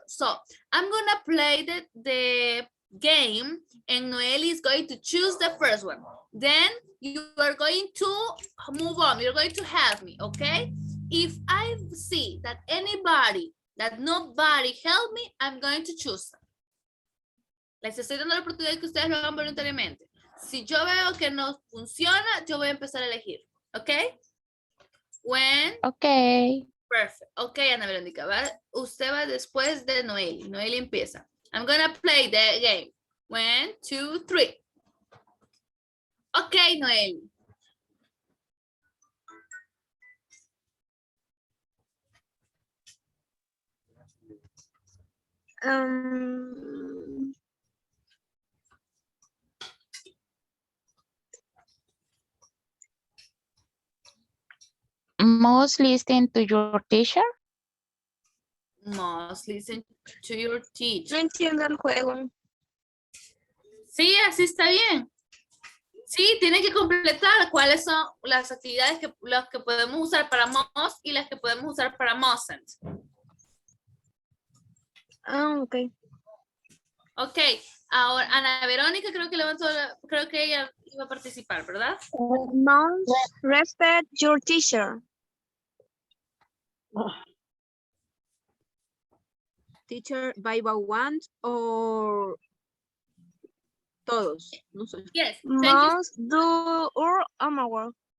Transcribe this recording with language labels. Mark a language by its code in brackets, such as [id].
[en] So I'm gonna play the game and Noeli is going to choose the first one. Then you are going to move on. You're going to help me, okay? If I see that nobody help me, I'm going to choose. [es] Les estoy dando la oportunidad que ustedes lo hagan voluntariamente. Si yo veo que no funciona, yo voy a empezar a elegir. [en] ¿Ok? When? Okay. Perfect. Ok, Ana Verónica. [es] Usted va después de Noeli. Noeli empieza. [en] I'm gonna play the game. 1, 2, 3. Ok, Noeli. Must listen to your teacher. Must listen to your teacher. [es] No entiendo el juego. Sí, así está bien. Sí, tiene que completar cuáles son las actividades las que podemos usar para must y las que podemos usar para mustn't. [en] Ok. [es] Ok, ahora Ana Verónica creo que ella iba a participar, ¿verdad? [en] Must respect your teacher. Teacher Bible one or todos. No sé. Yes, thank you. Must do your homework.